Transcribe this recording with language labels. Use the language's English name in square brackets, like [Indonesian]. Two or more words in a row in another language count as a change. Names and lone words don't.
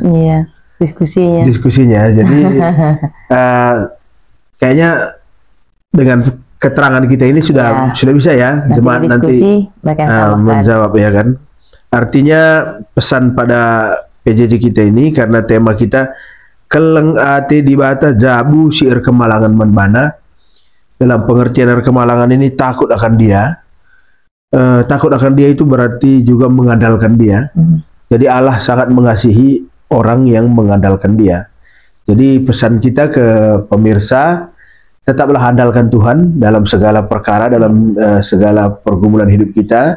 [Indonesian] Iya. Diskusinya. Jadi kayaknya dengan keterangan kita ini sudah bisa ya, jemaat nanti menjawab ya kan. Artinya pesan pada PJJ kita ini, karena tema kita [Batak Karo] keleng ate di bata jabu siir kemalangan menbana, [Indonesian] dalam pengertian kemalangan ini takut akan dia. Takut akan dia itu berarti juga mengandalkan dia. Jadi Allah sangat mengasihi orang yang mengandalkan dia. Jadi pesan kita ke pemirsa, tetaplah andalkan Tuhan dalam segala perkara, dalam segala pergumulan hidup kita.